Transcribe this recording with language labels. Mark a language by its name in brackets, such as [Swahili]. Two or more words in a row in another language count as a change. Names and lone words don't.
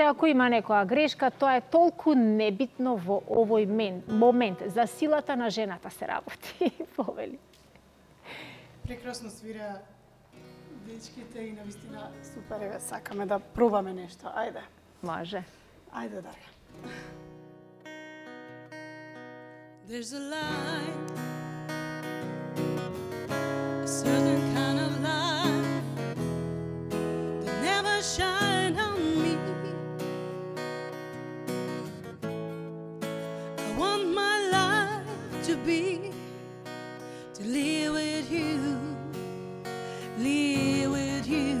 [Macedonian] Ако има некоја грешка, тоа е толку небитно во овој момент. За силата на жената се работи, повели. Прекрасно свира дечките и навистина супер, еве сакаме да пробаме нешто. Ајде. Може. Ајде, Дарја. [English] There's a light, a certain kind of light that never shine on me. I want my life to be, to live with you, live with you.